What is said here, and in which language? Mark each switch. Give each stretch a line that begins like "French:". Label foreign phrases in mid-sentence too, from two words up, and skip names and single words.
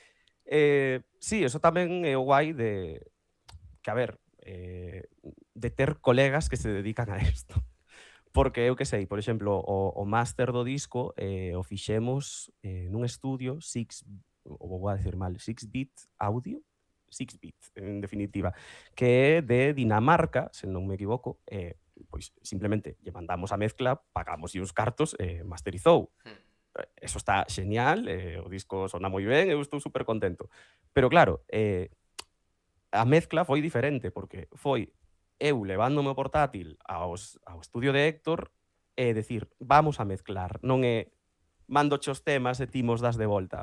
Galician: Sí, eso tamén é o guai que, a ver, de ter colegas que se dedican a isto. Porque eu que sei, por exemplo, o máster do disco o fixemos nun estudio ou vou a decir mal,
English: 6-bit audio, 6-bit,
Galician: en definitiva, que é de Dinamarca, se non me equivoco, pois simplemente lle mandamos a mezcla, pagamos uns cartos e masterizou. Hmm. Eso está xenial, o disco sona moi ben, eu estou super contento. Pero claro, a mezcla foi diferente, porque foi eu levándome o portátil ao estudio de Héctor e decir, vamos a mezclar, non é mándoche os temas e ti mos das de volta.